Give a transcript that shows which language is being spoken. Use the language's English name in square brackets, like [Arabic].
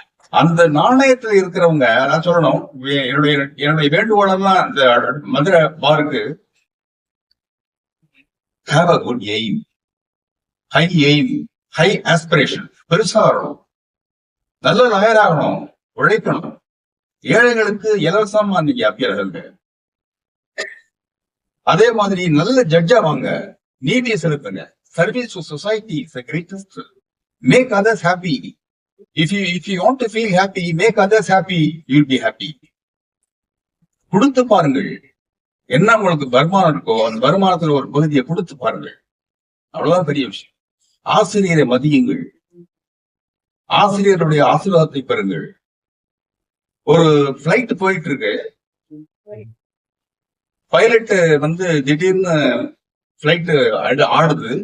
[Tamil] அந்த நாணயத்துல இருக்கிறவங்க, நான் சொல்லணும், என்னுடைய வேண்டுகோளெல்லாம் இந்த மதுரை பாருக்கு, [English] have a good aim, high aspiration, [Tamil] பெருசா வரணும், நல்ல லாயர் ஆகணும், உழைக்கணும், ஏழைகளுக்கு இலவசமா நீங்க அப்பியர்கள். அதே மாதிரி நல்ல ஜட்ஜா வாங்க, நீதியை செலுத்துங்க. [English] Service to society is the greatest. Make others happy. If you want to feel happy, make others happy, you'll be happy. [Tamil] கொடுத்து பாருங்கள். என்ன உங்களுக்கு வருமானம் இருக்கோ அந்த வருமானத்துல ஒரு பகுதியை கொடுத்து பாருங்கள். அவ்வளவுதான் பெரிய விஷயம். ஆசிரியரை மதியுங்கள். ஆசிரியருடைய ஆசீர்வாதத்தை பெறுங்கள். ஒரு பிளைட் போயிட்டு இருக்கு, பைலட் திடீர்னு பிளைட் ஆடுது.